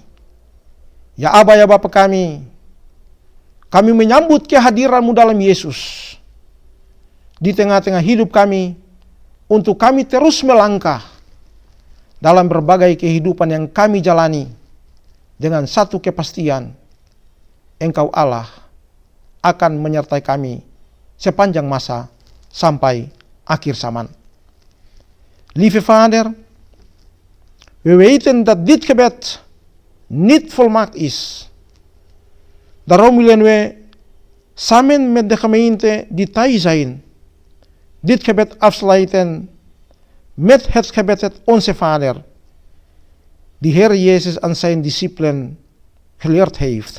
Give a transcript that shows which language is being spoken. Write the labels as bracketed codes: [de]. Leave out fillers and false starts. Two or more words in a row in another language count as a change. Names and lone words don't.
[id] Ya Aba, ya Bapa kami menyambut kehadiran-Mu dalam Yesus di tengah-tengah hidup kami, untuk kami terus melangkah dalam berbagai kehidupan yang kami jalani dengan satu kepastian, Engkau Allah akan menyertai kami sepanjang masa sampai akhir zaman. [nl] Lieve Vader, we weten dat dit gebed niet volmaakt is. Daarom willen we samen met de gemeente die thuis zijn dit gebed afsluiten met het gebed Onze Vader, die Heer Jezus aan zijn discipelen geleerd heeft.